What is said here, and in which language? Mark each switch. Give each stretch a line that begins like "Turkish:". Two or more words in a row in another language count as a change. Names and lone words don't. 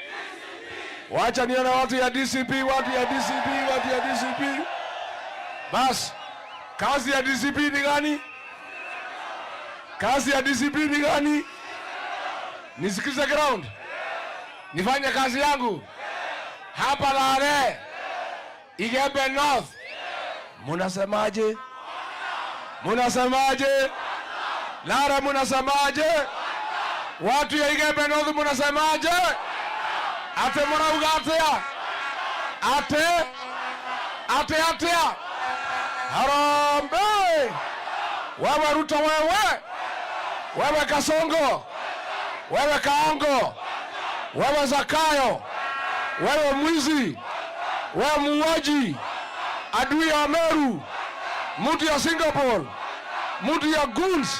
Swahili: Wacha nione watu ya DCP. Bas, kazi ya DCP ni gani? Nisikize ground. Nifanye kazi yangu. Hapa Lare. Igembe North, munasemaje? Munasemaje? Lara, munasemaje? Watu ya Igembe North munasemaje?
Meru: Ate murauga atia?
Swahili: Ate Harambee! Wewe Ruto, wewe Kasongo, wewe Kaongo, wewe Zakayo, wewe mwizi, wewe muuaji, adui ya Meru, mtu ya Singapore, mtu ya goons.